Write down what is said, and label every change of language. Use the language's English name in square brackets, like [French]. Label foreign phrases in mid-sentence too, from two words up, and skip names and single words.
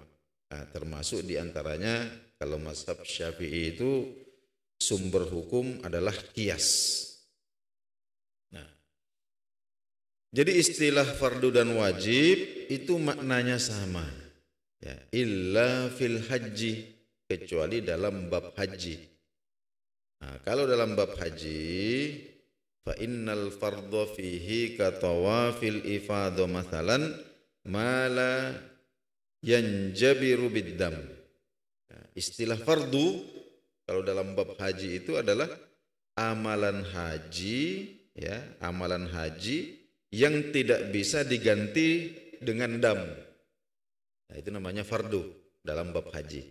[Indonesian] Termasuk diantaranya kalau mazhab Syafi'i itu sumber hukum adalah qiyas. Jadi istilah fardu dan wajib itu maknanya sama, [Arabic] إلا في الحج, [Indonesian] kecuali dalam bab haji. Kalau dalam bab haji, [Arabic] فإن الفرض فيه كطواف الإفاضة مثلا ما لا ينجبر بالدم. [Indonesian] Istilah fardu kalau dalam bab haji itu adalah amalan haji, amalan haji yang tidak bisa diganti dengan dam. Itu namanya fardu dalam bab haji.